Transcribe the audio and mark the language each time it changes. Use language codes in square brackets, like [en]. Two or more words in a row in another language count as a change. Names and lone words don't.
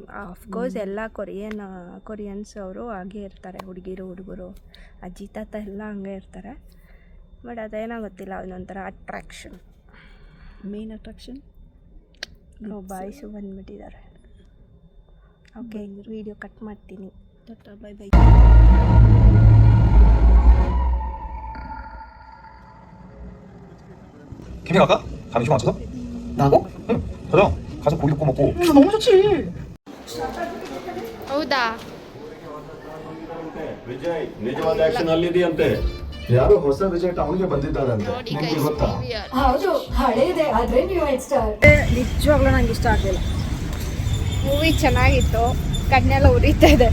[en] of course [kn] ಎಲ್ಲ ಕೊರಿಯನ್ಸ್ ಅವರು ಹಾಗೇ ಇರ್ತಾರೆ, ಹುಡುಗರು ಅಜ್ಜಿ ತಾತ ಎಲ್ಲ ಹಂಗೆ ಇರ್ತಾರೆ. ಬಟ್ ಅದೇನೋ ಗೊತ್ತಿಲ್ಲ, ಅದೊಂಥರ ಅಟ್ರಾಕ್ಷನ್, [en] main attraction. [kn] ಬಾಯ್ಸು ಬಂದುಬಿಟ್ಟಿದ್ದಾರೆ. ಓಕೆ, [en] video cut [kn] ಮಾಡ್ತೀನಿ. [en] bye bye. [ko] 캠핑 갈까? 감이 좀 맞춰서? 나하고? 응, 가자. 가서 고기 굽고 먹고. 너무 좋지. [kn] ಹೌದಾ? ವಿಜಯ್ ನಿಜವಾದ ಆಕ್ಷನ್ ಅಲ್ಲಿದೆಯಂತೆ. ಯಾರೋ ಹೊಸ ವಿಜಯ್ ಟೌನ್ಗೆ ಬಂದಿದ್ದಾರಂತೆ. ನಿಮ್ಗೆ ಗೊತ್ತಾ? ಹೌದು, ಹಳೇದೆ. ಆದರೆ ನೀವು ಸ್ಟಾರ್ ನಿಜವಾಗ್ಲೂ ನಂಗೆ ಇಷ್ಟ ಆಗಲಿಲ್ಲ. ಮೂವಿ ಚೆನ್ನಾಗಿತ್ತು, ಕಣ್ಣೆಲ್ಲ ಉರಿತಾ ಇದೆ.